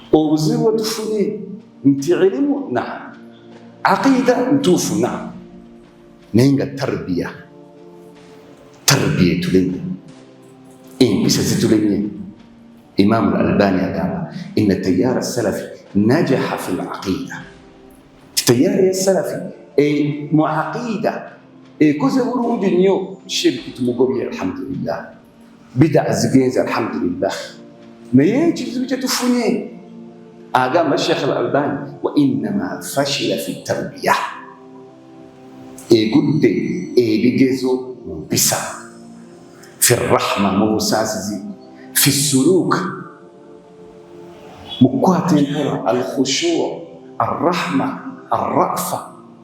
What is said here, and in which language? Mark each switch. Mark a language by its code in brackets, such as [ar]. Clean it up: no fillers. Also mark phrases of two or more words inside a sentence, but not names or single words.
[lg] obuzibu tufune nti ilimu naam, aqida ntuufu naam, naye nga tarbiya tulemye, empisa zitulemye. Imam al-Albani agamba [ar] إن التيار السلفي نجح في العقيدة, [lg] tayyara ya salafi mu aqida ekoze bulungi nnyo. Shirki tumugobye alhamdulillah, bid'a zigenze alhamdulillah, naye ekizibu kye tufunye, agamba Sheikh al-Albani, [ar] وإنما فشل في التربية, [lg] egudde ebigezo mu mpisa, [ar] في الرحمة [lg] mu busaasizi, [ar] في السلوك [lg] mu kukwata empola, [ar] الخشوع الرحمة الرأفة.